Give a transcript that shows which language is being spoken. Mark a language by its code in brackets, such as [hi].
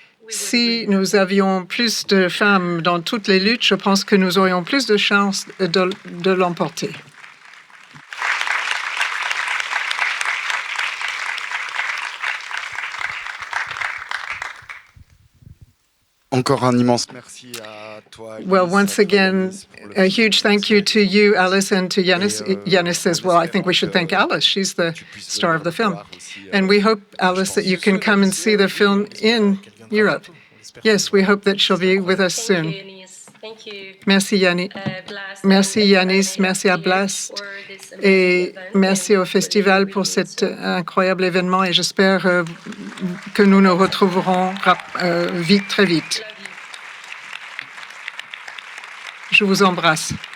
[fr] Si nous avions plus de femmes dans toutes les luttes, je pense que nous aurions plus de chances de l'emporter. Encore un immense merci à toi. Alice, [en] Well, once again, a huge thank you to you, Alice, and to Yanis. Yanis says, well, I think we should thank Alice. She's the star of the film. And we hope, Alice, that you can come and see the film in Europe. Yes, we hope that she'll be with us soon. [fr] Merci, Yanis. Merci, Yanis. Merci à Blast. Et merci au festival pour cet incroyable événement. Et j'espère que nous nous retrouverons très vite. Je vous embrasse.